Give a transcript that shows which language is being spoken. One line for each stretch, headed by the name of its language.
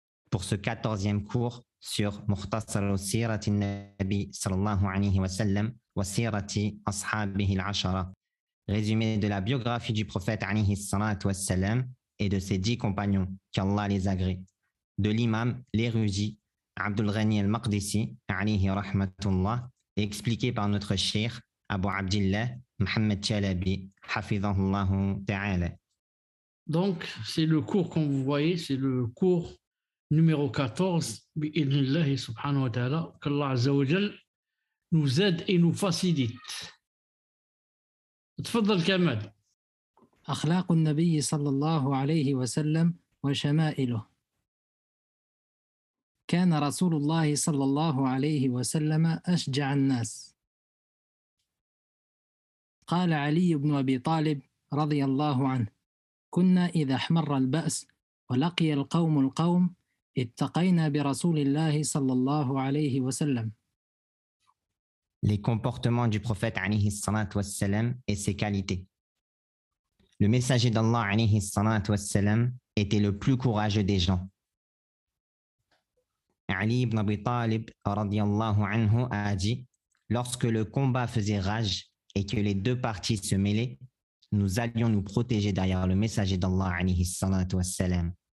French: pour ce 14e cours sur Mukhtasar al-Sirati al-Nabi sallallahu alayhi wa sallam wa Sirati ashabihi al-Ashara, résumé de la biographie du prophète alayhi salatu wa salam et de ses 10 compagnons, qu'Allah les agrée, de l'imam, l'érudit Abdul Ghani al-Maqdisi, alayhi rahmatullah, et expliqué par notre cheikh Abu Abdillah Mohamed Chalabi, hafidhahullahu ta'ala. Donc, c'est le cours, comme vous voyez, c'est le cours numéro 14, bi'idhnillahi subhanahu wa ta'ala, qu'Allah azza wa jal nous aide et nous facilite.
Arabic: تفضل كمال. أخلاق النبي صلى الله عليه وسلم وشمائله. كان رسول الله صلى الله عليه وسلم أشجع الناس. قال علي بن أبي طالب رضي الله عنه: كنا إذا احمر البأس ولقي القوم اتقينا برسول الله صلى الله عليه وسلم.
French: Les comportements du prophète alayhi salatu wa salam et ses qualités. Le messager d'Allah alayhi salatu wa salam était le plus courageux des gens. Ali ibn Abi Talib radiyallahu anhu a dit: lorsque le combat faisait rage et que les deux parties se mêlaient, nous allions nous protéger derrière le messager d'Allah alayhi salatu wa salam.